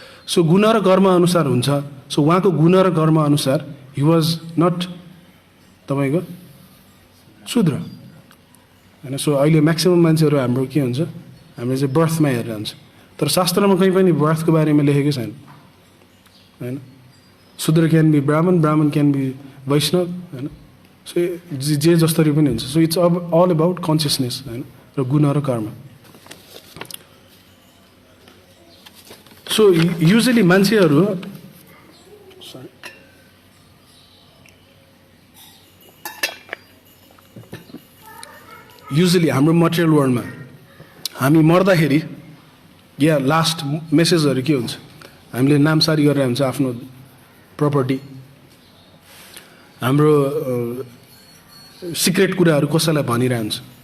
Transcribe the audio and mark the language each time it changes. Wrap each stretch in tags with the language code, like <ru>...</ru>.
<ne>So गुण र कर्म अनुसार हुन्छ। सो उहाँको गुण र कर्म अनुसार</ne> <en>he was not</en> <ne>तपाईँको शूद्र होइन। सो अहिले म्याक्सिमम् मान्छेहरू हाम्रो के हुन्छ, हामीले चाहिँ बर्थमा हेरेर हुन्छ, तर शास्त्रमा कहीँ पनि बर्थको बारेमा लेखेकै छैन होइन।</ne> <en>Shudra can be brahmin, brahmin can be vaishnav होइन।</en> <ne>सो जे जस्तरी पनि हुन्छ।</ne> <en>so it's all about consciousness</en> <ne>होइन, र गुण र कर्म। सो युजली मान्छेहरू युजली हाम्रो मटेरियल वर्ल्डमा हामी मर्दाखेरि या लास्ट मेसेजहरू के हुन्छ, हामीले नामसारी गरेर हुन्छ आफ्नो प्रपर्टी, हाम्रो सिक्रेट कुराहरू कसैलाई भनिरहन्छ।</ne>